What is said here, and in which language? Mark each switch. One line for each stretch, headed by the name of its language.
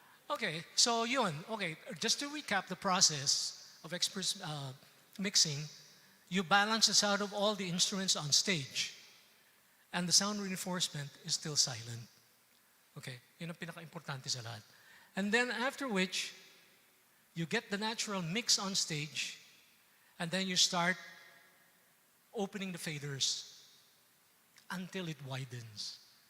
English: Okay, so yun. Okay, just to recap the process of mixing, you balance the sound of all the instruments on stage. And the sound reinforcement is still silent.
Filipino: Okay, yun ang pinaka-importante sa lahat.
English: And then after which, you get the natural mix on stage, and then you start opening the faders until it widens.